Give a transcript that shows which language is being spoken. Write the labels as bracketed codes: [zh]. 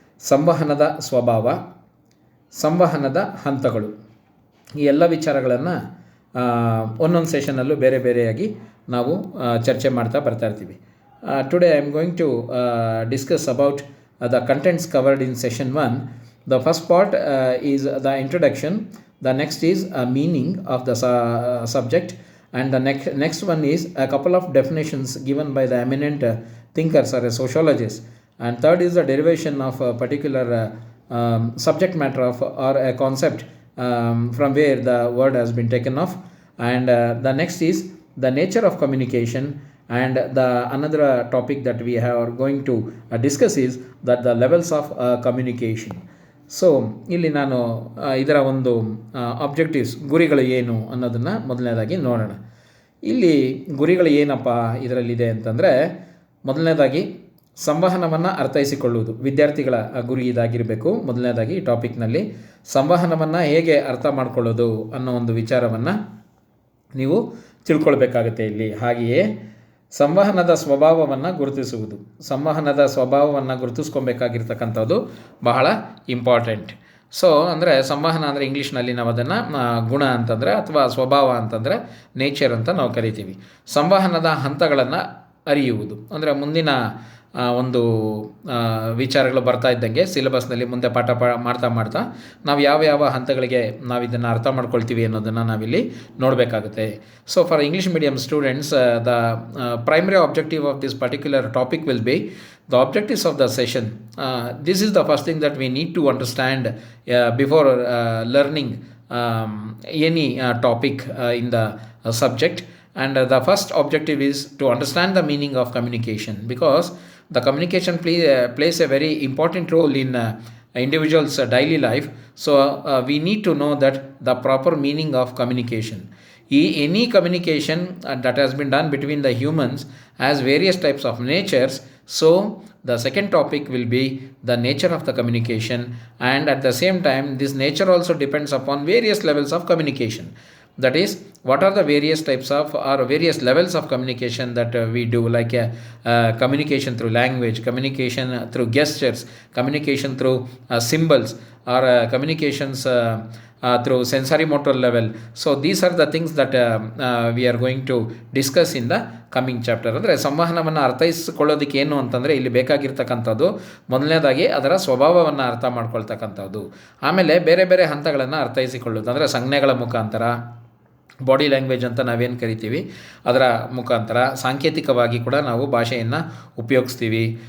[kn] ಸಂವಹನದ ಸ್ವಭಾವ, ಸಂವಹನದ ಹಂತಗಳು, ಈ ಎಲ್ಲ ವಿಚಾರಗಳನ್ನು ಒಂದೊಂದು ಸೆಷನ್ನಲ್ಲೂ ಬೇರೆ ಬೇರೆಯಾಗಿ ನಾವು ಚರ್ಚೆ ಮಾಡ್ತಾ ಬರ್ತಾ ಇರ್ತೀವಿ. [en] Today I am going to discuss about the contents covered in session 1. The first part is the introduction, the next is a meaning of the subject, and the next one is a couple of definitions given by the eminent thinkers or sociologists, and third is the derivation of a particular subject matter of or a concept from where the word has been taken off, and the next is the nature of communication, and the another topic that we are going to discuss is that the levels of communication. [kn] So ಇಲ್ಲಿ ನಾನು ಇದರ ಒಂದು objectives, ಗುರಿಗಳು ಏನು ಅನ್ನೋದನ್ನು ಮೊದಲನೇದಾಗಿ ನೋಡೋಣ. ಇಲ್ಲಿ ಗುರಿಗಳು ಏನಪ್ಪ ಇದರಲ್ಲಿದೆ ಅಂತಂದರೆ, ಮೊದಲನೇದಾಗಿ ಸಂವಹನವನ್ನು ಅರ್ಥೈಸಿಕೊಳ್ಳುವುದು ವಿದ್ಯಾರ್ಥಿಗಳ ಗುರಿ ಇದಾಗಿರಬೇಕು. ಮೊದಲನೇದಾಗಿ ಈ ಟಾಪಿಕ್ನಲ್ಲಿ ಸಂವಹನವನ್ನು ಹೇಗೆ ಅರ್ಥ ಮಾಡಿಕೊಳ್ಳೋದು ಅನ್ನೋ ಒಂದು ವಿಚಾರವನ್ನು ನೀವು ತಿಳ್ಕೊಳ್ಬೇಕಾಗುತ್ತೆ ಇಲ್ಲಿ. ಹಾಗೆಯೇ ಸಂವಹನದ ಸ್ವಭಾವವನ್ನು ಗುರುತಿಸುವುದು, ಸಂವಹನದ ಸ್ವಭಾವವನ್ನು ಗುರುತಿಸ್ಕೊಬೇಕಾಗಿರ್ತಕ್ಕಂಥದ್ದು ಬಹಳ ಇಂಪಾರ್ಟೆಂಟ್. ಸೊ ಅಂದರೆ ಸಂವಹನ ಅಂದರೆ ಇಂಗ್ಲೀಷ್ನಲ್ಲಿ ನಾವು ಅದನ್ನು ಗುಣ ಅಂತಂದರೆ ಅಥವಾ ಸ್ವಭಾವ ಅಂತಂದರೆ ನೇಚರ್ ಅಂತ ನಾವು ಕರಿತೀವಿ. ಸಂವಹನದ ಹಂತಗಳನ್ನು ಅರಿಯುವುದು ಅಂದರೆ ಮುಂದಿನ ಒಂದು ವಿಚಾರಗಳು ಬರ್ತಾ ಇದ್ದಂಗೆ ಸಿಲೆಬಸ್ನಲ್ಲಿ ಮುಂದೆ ಪಾಠ ಮಾಡ್ತಾ ನಾವು ಯಾವ ಹಂತಗಳಿಗೆ ನಾವು ಇದನ್ನು ಅರ್ಥ ಮಾಡ್ಕೊಳ್ತೀವಿ ಅನ್ನೋದನ್ನು ನಾವಿಲ್ಲಿ ನೋಡಬೇಕಾಗುತ್ತೆ. [en] So for English medium students, the primary objective of this particular topic will be the objectives of the session. This is the first thing that we need to understand before learning any topic in the subject. And the first objective is to understand the meaning of communication, because the communication plays a very important role in individuals' daily life. So we need to know that the proper meaning of communication. Any communication that has been done between the humans has various types of natures. So the second topic will be the nature of the communication, and at the same time this nature also depends upon various levels of communication. That is, what are the various types of or various levels of communication that we do, like communication through language, communication through gestures, communication through symbols, or communications through sensory motor level. So these are the things that we are going to discuss in the coming chapter. [kn] ಅಂದರೆ ಸಂವಹನವನ್ನು ಅರ್ಥೈಸಿಕೊಳ್ಳೋದಕ್ಕೆ ಏನು ಅಂತಂದರೆ ಇಲ್ಲಿ ಬೇಕಾಗಿರ್ತಕ್ಕಂಥದ್ದು ಮೊದಲನೇದಾಗಿ ಅದರ ಸ್ವಭಾವವನ್ನು ಅರ್ಥ ಮಾಡ್ಕೊಳ್ತಕ್ಕಂಥದ್ದು, ಆಮೇಲೆ ಬೇರೆ ಬೇರೆ ಹಂತಗಳನ್ನು ಅರ್ಥೈಸಿಕೊಳ್ಳೋದು ಅಂದರೆ ಸಂಜ್ಞೆಗಳ ಮುಖಾಂತರ, ಬಾಡಿ ಲ್ಯಾಂಗ್ವೇಜ್ ಅಂತ ನಾವೇನು ಕರಿತೀವಿ ಅದರ ಮುಖಾಂತರ, ಸಾಂಕೇತಿಕವಾಗಿ ಕೂಡ ನಾವು ಭಾಷೆಯನ್ನು ಉಪಯೋಗಿಸ್ತೀವಿ.